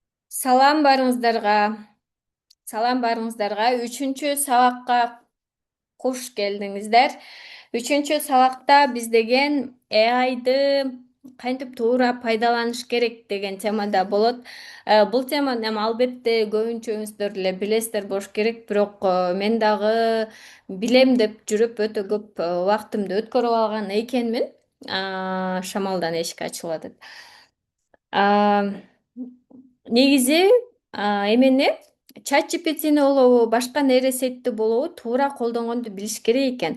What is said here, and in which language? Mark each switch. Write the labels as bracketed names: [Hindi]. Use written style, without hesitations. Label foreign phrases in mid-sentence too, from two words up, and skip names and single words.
[Kazakh] Салам барыңыздарға. Салам барыңыздарға. Үшінші сабаққа қош келдіңіздер. [Kyrgyz] Үшінші сабақта біз деген AI-ды кантип туура пайдаланыш керек деген темада болот. Бул теманы эми албетте көбүнчөңүздөр эле билесиздер болуш керек, бирок мен дагы билем деп жүрүп өтө көп убактымды өткөрүп алган экенмин. Шамалдан эшик ачылып атат. Негизи эмени чат GPT'ни болобу башка нейросетти болобу туура колдонгонду билиш керек экен.